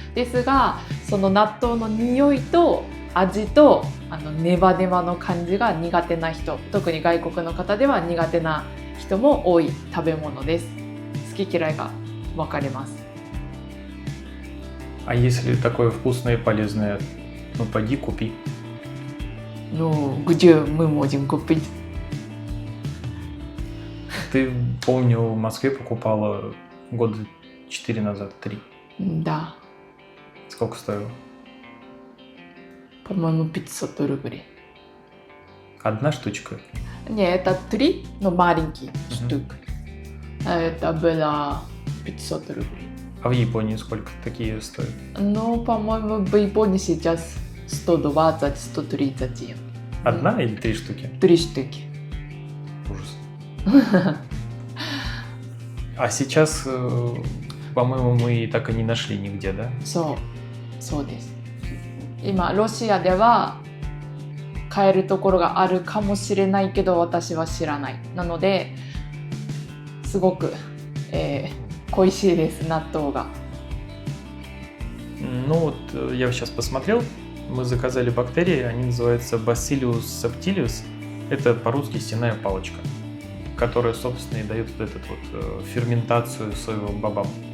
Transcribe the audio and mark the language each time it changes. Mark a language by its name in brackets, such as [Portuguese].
[Japanese] ですが、その納豆の匂いと味とネバネバの感じが苦手な人、特に外国の方では苦手な人も多い食べ物です。好き嫌いが分かれます。 [Russian] А если такое вкусное и полезное, ну пойди купи. Ну, где мы можем купить? Ты, помню, в Москве покупала года 4 назад, 3. Да, Сколько стоило? по-моему, 500 рублей. Одна штучка. Не, это 3, но маленький Мгм. штук. Это было 500 рублей. А в Японии сколько такие стоят? Ну, по-моему, в Японии сейчас 120-130 йен. Одна или 3 штуки? 3 штуки. Ужас. А сейчас, по-моему, мы так и не нашли нигде, да? [Japanese] そうです。今、ロシアでは買えるところがあるかもしれないけど、私は知らない。なので、すごく、恋しいです、納豆が。 [Russian] Ну вот, я сейчас посмотрел, мы заказали бактерии, они называются Bacillus subtilis. Это по-русски стенная палочка, которая, собственно, и дает вот этот вот ферментацию соевым бобам.